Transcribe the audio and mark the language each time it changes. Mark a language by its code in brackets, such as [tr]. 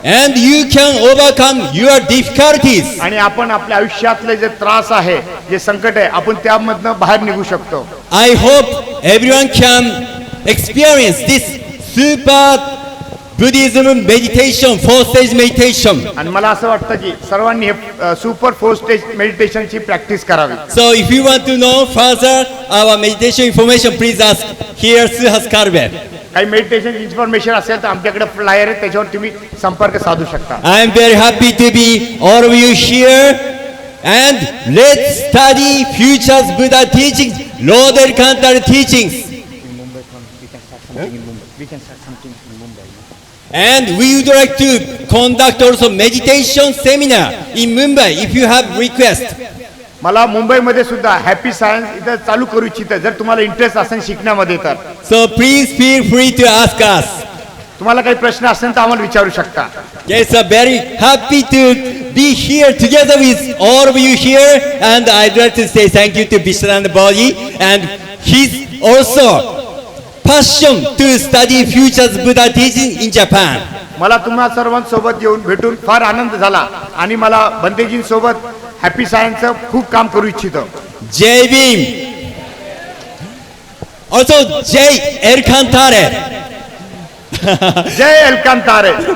[en] And you can overcome your difficulties. [mr] आणि आपण आपल्या आयुष्यातले जे त्रास आहे जे संकट आहे आपण त्यामधनं बाहेर निघू शकतो. [en] I hope everyone can experience this super Buddhism meditation, 4 stage meditation. [mr] आणि मला असं वाटतं की सर्वांनी हे सुपर 4 स्टेज मेडिटेशनची प्रॅक्टिस करावी. [en] So if you want to know further our meditation information, please ask here Suhas Karve. [mr] काही मेडिटेशन इन्फॉर्मेशन असेल तर आमच्याकडे फ्लायर आहे त्याच्यावर तुम्ही संपर्क साधू शकता. [en] I am very happy to be all of you here, and let's study future's Buddha teachings, Lord Alcantara teachings. And we would like to conduct also meditation seminar in Mumbai if you have request. [mr] मला मुंबईमध्ये सुद्धा happy science इथं चालू करू इच्छितं जर तुम्हाला interest असेल शिकण्यामध्ये तर. [en] So please feel free to ask us. [mr] तुम्हाला काही प्रश्न असेल तर आम्हाला विचारू शकता. [en] Yes, I'm very happy to be here together with all of you here, and I'd like to say thank you to Vishnananda Balaji and his also passion to study future's Buddha teaching in Japan. [mr] मला तुम्हा सर्वांसोबत येऊन भेटून फार आनंद झाला आणि मला बंदेजींसोबत happy सायन्सचं खूप काम करू इच्छितो. Jai Bhim. [en] Also Jai Alcantara. [mr] जय एलकांतारे.